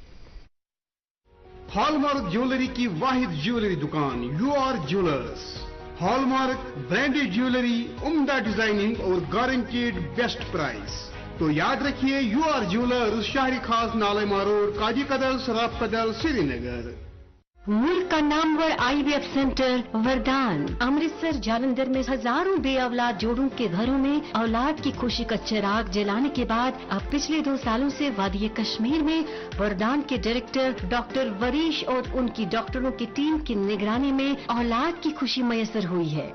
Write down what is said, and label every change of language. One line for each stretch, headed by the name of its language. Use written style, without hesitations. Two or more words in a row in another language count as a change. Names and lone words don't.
English: hall mark jewellery
Urdu: کی واحد جیولری دکان یو آر جیولرز.
English: hall mark branded jewellery,
Urdu: عمدہ ڈیزائننگ اور
English: guaranteed best prize.
Urdu: تو یاد رکھیے یو آر جیولرز, شہری خاص نالے روڈ, قاضی قدل, سراف قدل, سری نگر. ملک کا نامور IVF سینٹر وردان امرتسر جالندھر میں ہزاروں بے اولاد جوڑوں کے گھروں میں اولاد کی خوشی کا چراغ جلانے کے بعد اب پچھلے 2 سالوں سے وادی کشمیر میں وردان کے ڈائریکٹر ڈاکٹر وریش اور ان کی ڈاکٹروں کی ٹیم کی نگرانی میں اولاد کی خوشی میسر ہوئی ہے.